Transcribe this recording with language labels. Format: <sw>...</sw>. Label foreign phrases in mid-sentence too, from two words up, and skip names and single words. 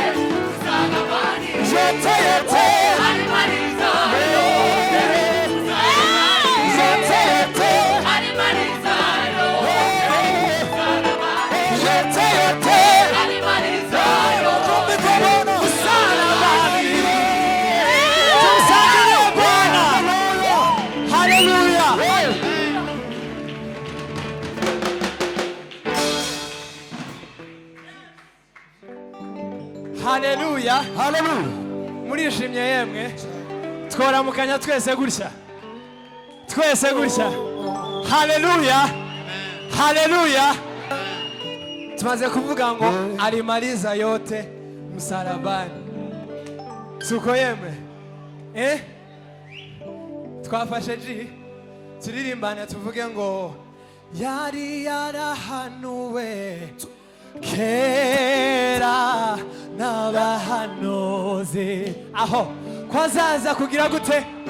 <sw>Msalabani. Yote yote. Alimaliza yote. Msalabani. Yote yote. Alimaliza yote. Msalabani. Yote yote. Alimaliza yote. Msalabani. Tumshangilie Bwana. Hallelujah. Hallelujah. Hallelujah.</sw> <rw>Murishimye yemwe. Tworamukanya twese gutya. Twese gutya. Hallelujah. Hallelujah. Tumaze kuvuga ngo</rw> <sw>alimaliza yote msalabani.</sw> <rw>Suko yemwe. Twafashe ji. Turirimbana tuvuge ngo yari yarahanuwe kera n'abahanuzi aho kwazaza kugira gute</rw>